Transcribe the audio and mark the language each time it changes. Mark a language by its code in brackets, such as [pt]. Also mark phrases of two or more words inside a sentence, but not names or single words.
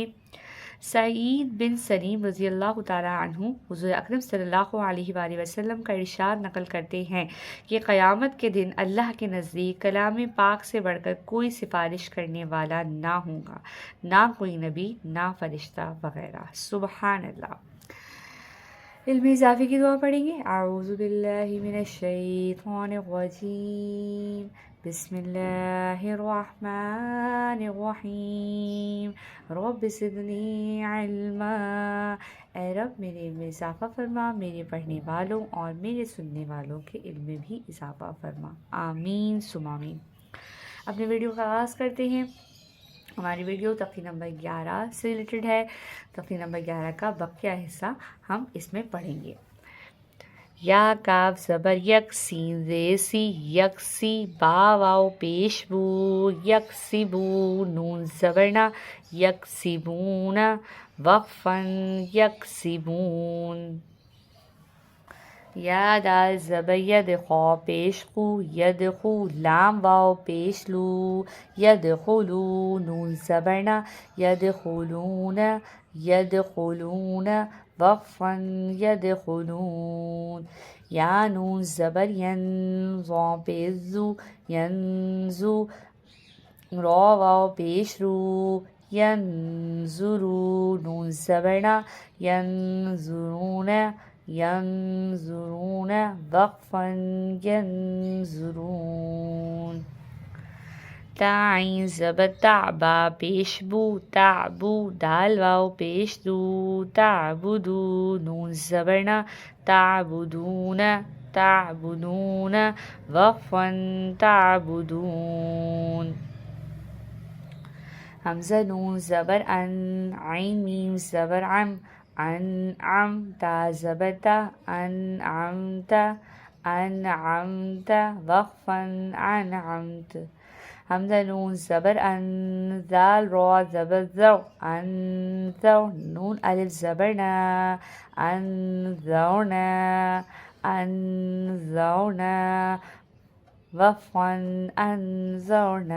[hi] सईद बिन सलीम [ar] رضي الله تعالى عنه [hi] हुज़ूर अकरम [ar] صلى الله عليه وسلم [hi] का इरशाद नकल करते हैं कि क़यामत के दिन अल्लाह के नज़दीक कलाम पाक से बढ़कर कोई सिफारिश करने वाला ना होगा, ना कोई नबी, ना फ़रिश्ता वग़ैरह। [ar] سبحان الله. [hi] इल्म इज़ाफ़ी की दुआ पढ़ेंगे। [ar] أعوذ بالله من الشيطان الرجيم، بسم الله الرحمن الرحيم، رب زدني علما. [hi] ऐ रब मेरे इल्म में इज़ाफ़ा फरमा, मेरे पढ़ने वालों और मेरे सुनने वालों के इल्म में भी इज़ाफ़ा फरमा। [ar] آمين ثم آمين. [hi] अपने वीडियो का आगाज़ करते हैं। हमारी वीडियो तफ़सीर नंबर 11 से रिलेटेड है। तफ़सीर नंबर 11 का बकिया हिस्सा हम इसमें पढ़ेंगे। या काफ ज़बर यक सीन रेसी यकसी बा वाव पेशबू यकसिबू नून ज़बरना यकसिबूना वक़फ़न यकसिबून। या दाल ज़बर यदख़ू पेशक़ू यदख़ू लाम वाव पेशलू यदख़ुलू नून ज़बरना यदख़ुलून यदख़ुलून वक़फ़न यदख़ुलून। या नून ज़बर यन ज़ा पेशज़ू यंज़ू रा वाव पेशरू यंज़ुरू नून ज़बरना यंज़ुरून यंज़ुरून वक़फ़न यंज़ुरून। ताइन ज़बर ताबा पेशबू ताबू दाल वाव पेशदू ताबुदू नून ज़बरना ताबुदून ताबुदून वक़फ़न ताबुदून। हमज़ा नून ज़बर अन आइन मीम ज़बर अम अनअम ता ज़बर ता अनअमता अनअमता वक़फ़न अनअमत। हमज़ा नून ज़बर अन ज़ाल रा ज़बर ज़ौ अनज़ौ नून अलिफ ज़बर ना अनज़ौना अनज़ौना वक़फ़न अनज़ौना।